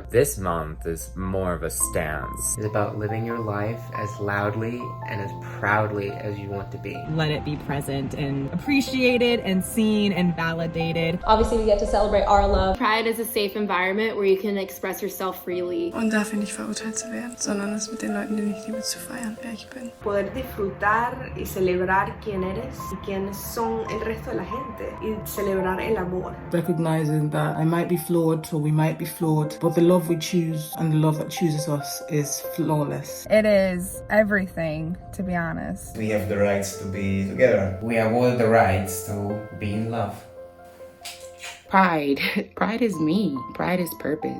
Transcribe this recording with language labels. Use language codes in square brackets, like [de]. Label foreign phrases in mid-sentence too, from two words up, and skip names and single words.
[en] This month is more of a stance. It's about living your life as loudly and as proudly as you want to be. Let it be present and appreciated and seen and validated. Obviously, we get to celebrate our love. Pride is a safe environment where you can express yourself freely. [de] Und dafür nicht verurteilt zu werden, sondern es mit den Leuten, die ich liebe, zu feiern, wer ich bin. [es] Poder disfrutar y celebrar quién eres y quiénes son el resto de la gente y celebrar el amor. [en] Recognizing that I might be flawed or we might be flawed, but the love we choose and the love that chooses us is flawless. It is everything, to be honest. We have the rights to be together. We have all the rights to be in love. Pride. Pride is me. Pride is purpose.